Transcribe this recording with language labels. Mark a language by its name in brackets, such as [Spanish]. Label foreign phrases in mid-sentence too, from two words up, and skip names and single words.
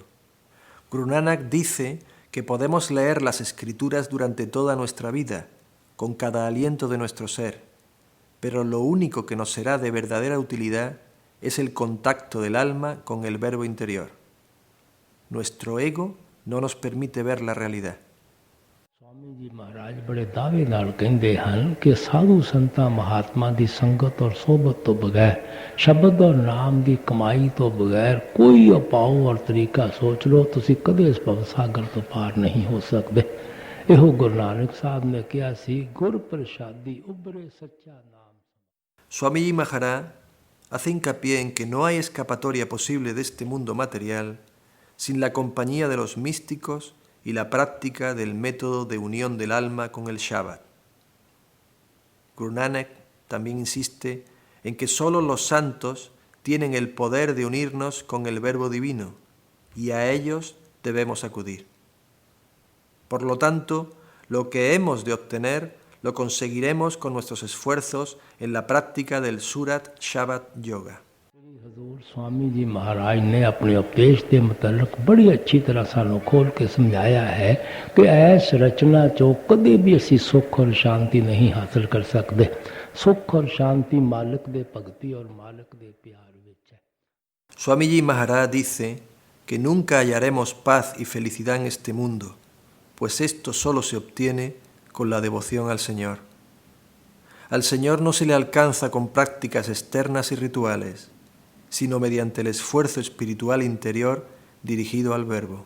[Spanish] Guru Nanak dice que podemos leer las Escrituras durante toda nuestra vida, con cada aliento de nuestro ser, pero lo único que nos será de verdadera utilidad es el contacto del alma con el verbo interior. Nuestro ego no nos permite ver la realidad. [Punjabi] ਸਵਾਮੀ ਜੀ ਮਹਾਰਾਜ ਬੜੇ ਦਾਅਵੇ ਨਾਲ ਕਹਿੰਦੇ ਹਨ ਕਿ ਸਾਧੂ ਸੰਤਾਂ ਮਹਾਤਮਾ ਦੀ ਸੰਗਤ ਔਰ ਸੋਹਬਤ ਤੋਂ ਬਗੈਰ ਸ਼ਬਦ ਔਰ ਨਾਮ ਦੀ ਕਮਾਈ ਤੋਂ ਬਗੈਰ ਕੋਈ ਉਪਾਅ ਔਰ ਤਰੀਕਾ ਸੋਚ ਲਓ ਤੁਸੀਂ ਕਦੇ ਇਸ ਭਵ ਸਾਗਰ ਤੋਂ ਪਾਰ ਨਹੀਂ ਹੋ ਸਕਦੇ। ਇਹੋ ਗੁਰੂ ਨਾਨਕ ਸਾਹਿਬ ਨੇ ਕਿਹਾ ਸੀ ਗੁਰ ਪ੍ਰਸਾਦੀ ਉਬਰੇ ਸੱਚਾ ਨਾਮ। [Spanish] Swamiji Maharaj hace hincapié en que no hay escapatoria posible de este mundo material sin la compañía de los místicos y la práctica del método de unión del alma con el Shabad. Guru Nanak también insiste en que solo los santos tienen el poder de unirnos con el Verbo Divino y a ellos debemos acudir. Por lo tanto, lo que hemos de obtener lo conseguiremos con nuestros esfuerzos en la práctica del Surat Shabad Yoga. [Hindi] हजूर स्वामी जी महाराज ने अपने उपदेश के मुतल्लिक बड़ी अच्छी तरह सानू खोल के समझाया है कि ऐस रचना चो कदे भी असी सुख और शांति नहीं हासिल कर सकते। [Punjabi] ਸੁਖ ਔਰ ਸ਼ਾਂਤੀ ਮਾਲਕ ਦੇ ਭਗਤੀ ਔਰ ਮਾਲਕ ਦੇ ਪਿਆਰ ਵਿਚ ਹੈ। [Spanish] Swamiji Maharaj dice que nunca hallaremos paz y felicidad en este mundo, pues esto solo se obtiene con la devoción al Señor. Al Señor no se le alcanza con prácticas externas y rituales, sino mediante el esfuerzo espiritual interior dirigido al Verbo.